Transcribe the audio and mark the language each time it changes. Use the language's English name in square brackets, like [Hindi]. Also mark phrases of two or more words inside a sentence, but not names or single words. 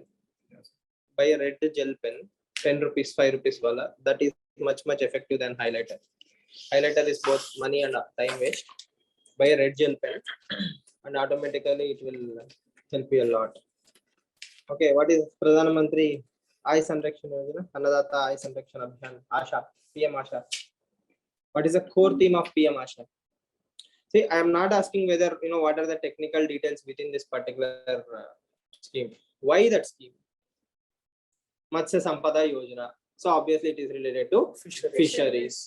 [English] Buy a red gel pen, 10 rupees, 5 rupees wala. That is much effective than highlighter. Highlighter is both money and time waste. Buy a red gel pen and automatically it will help you a lot. Okay, what is Pradhan Mantri Ay Sanrakshan Yojana? Annadata Ay Sanrakshan Abhiyan, Asha, PM Asha. What is the core theme of PM Asha? See, I am not asking whether what are the technical details within this particular scheme. Why that scheme? Matsya Sampada Yojana. So obviously it is related to fisheries.